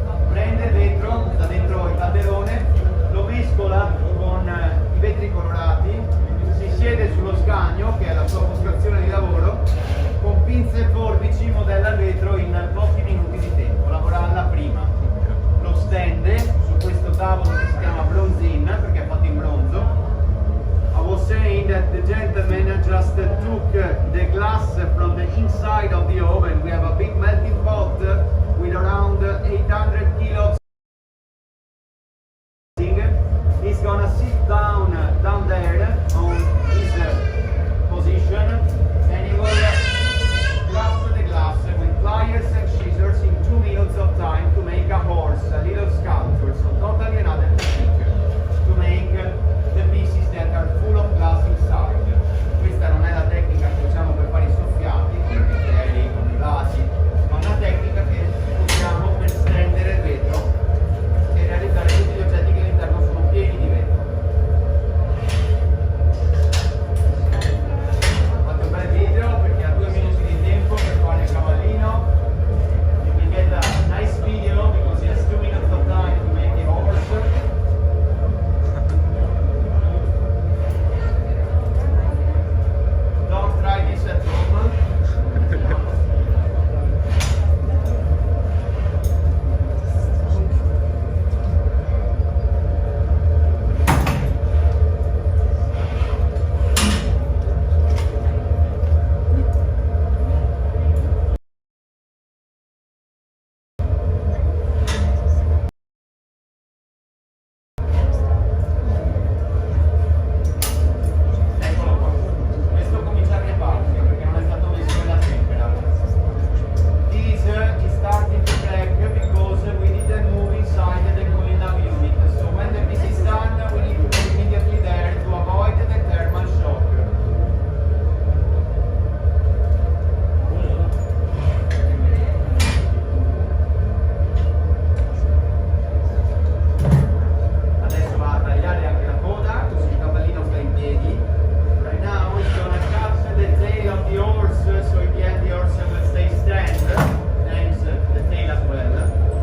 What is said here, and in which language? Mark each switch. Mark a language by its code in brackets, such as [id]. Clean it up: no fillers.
[it] Prende il vetro da dentro il calderone, lo mescola con i vetri colorati, si siede sullo sgagno che è la sua postazione di lavoro, con pinze e forbici modella il vetro in pochi minuti di tempo, lavora alla prima, lo stende su questo tavolo che si chiama bronzin perché è fatto in bronzo. [en] I was saying that the gentleman just took the glass from the inside of the oven. We have a big melting pot with around 800 kilos. He's gonna sit down there on his position and he will grasp the glass with pliers and scissors in 2 minutes of time to make a horse, a little sculpture. So totally another technique to make the pieces that are full of glass inside. [it] Questa non è la tecnica che usiamo per fare i soffiati con i bicchieri, con i vasi, ma una tecnica che usiamo per stendere il vetro e realizzare tutti gli oggetti che all'interno sono pieni di vetro. Fate un bel video perché ha 2 minuti di tempo per fare il cavallino. [en] You will get a nice video because he has 2 minutes of time to make the horse. Don't try this at home. [it] Eccolo qua. Questo comincia a riparti perché non è stato messo nella tempera. [en] This is starting to crack because we didn't move inside the cooling down unit. So when the piece is done, we need to go immediately there to avoid the thermal shock. [it] Adesso va a tagliare anche la coda, così il cavallino sta in piedi. [en] Right now he's gonna cut the tail of the horse, so in the end the horse will stay stand, thanks to the tail as well.